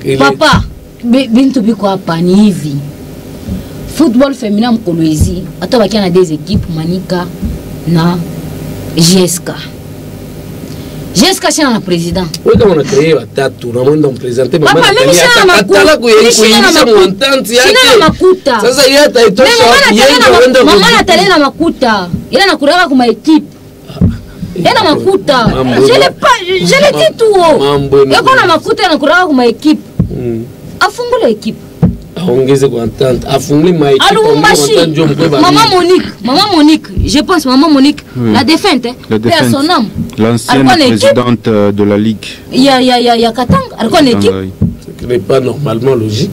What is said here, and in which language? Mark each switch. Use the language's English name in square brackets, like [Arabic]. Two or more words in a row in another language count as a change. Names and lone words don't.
[Swahili] papa, bintu biko apani hivi. [French] Football féminin Kolwezi, attends qu'il y a des équipes [Swahili] Manika na GSK. [French] Jusqu'à chez le président. Oui, on a créé la tête, on a présenté maman. Papa, même si [Swahili] on a makuta. Sasa yeye ataitosha. Maman Nathalie na makuta. [French] Il a [Swahili] nakuraka kuma [French] équipe. [Swahili] Il a makuta. [French] Je l'ai dit tout haut. Il a [Swahili] makuta nakuraka kuma équipe. Afungule équipe. Aongeze kwa entente. Afungule ma équipe. [French] Maman Monique, je pense maman Monique, la défunte, personne. L'ancienne présidente de la Ligue. Il y a Katang, elle connaît l'équipe. Ce n'est pas normalement logique.